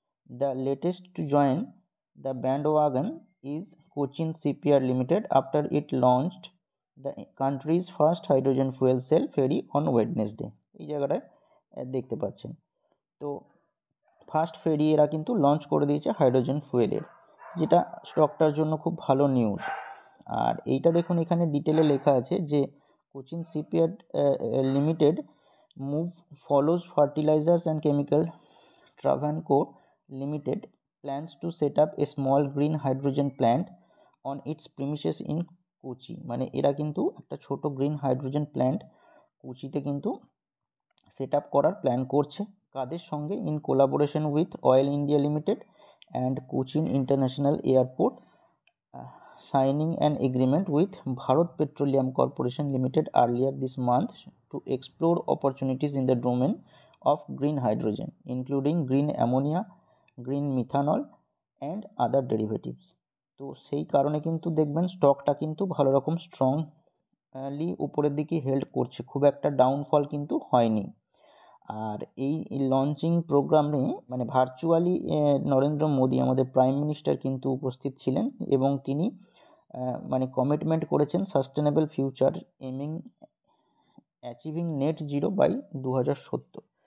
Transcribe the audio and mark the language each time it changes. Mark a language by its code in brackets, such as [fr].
[en] The latest to join the bandwagon is Cochin Shipyard Limited after it launched the country's first hydrogen fuel cell ferry on Wednesday. [bn] এই জায়গাটায় দেখতে পাচ্ছেন। তো first ফেরি এরা কিন্তু launch করে দিয়েছে হাইড্রোজেন ফুয়েলের, যেটা স্টকটার জন্য খুব ভালো নিউজ। আর এইটা দেখুন এখানে ডিটেলে লেখা আছে যে [en] Cochin shipyard limited move follows fertilisers and chemical Travancore limited plans to set up a small green hydrogen plant on its premises in Kochi. [bn] মানে এরা কিন্তু একটা ছোট গ্রিন হাইড্রোজেন প্ল্যান্ট কোচিতে কিন্তু সেট আপ করার প্ল্যান করছে। কাদের সঙ্গে? [en] In collaboration with oil India limited and Cochin international airport signing an agreement with Bharat Petroleum Corporation Limited earlier this month to explore opportunities in the domain of green hydrogen, including green ammonia, green methanol and other derivatives. [bn] তো সেই কারণে কিন্তু দেখবেন স্টকটা কিন্তু ভালো রকম strongly উপরের দিকে হেল্ড করছে, খুব একটা ডাউনফল কিন্তু হয়নি। আর এই লঞ্চিং প্রোগ্রামে মানে ভার্চুয়ালি নরেন্দ্র মোদী আমাদের প্রাইম মিনিস্টার কিন্তু উপস্থিত ছিলেন এবং তিনি মানে কমিটমেন্ট করেছেন [en] Sustainable future aiming achieving net zero by 2070।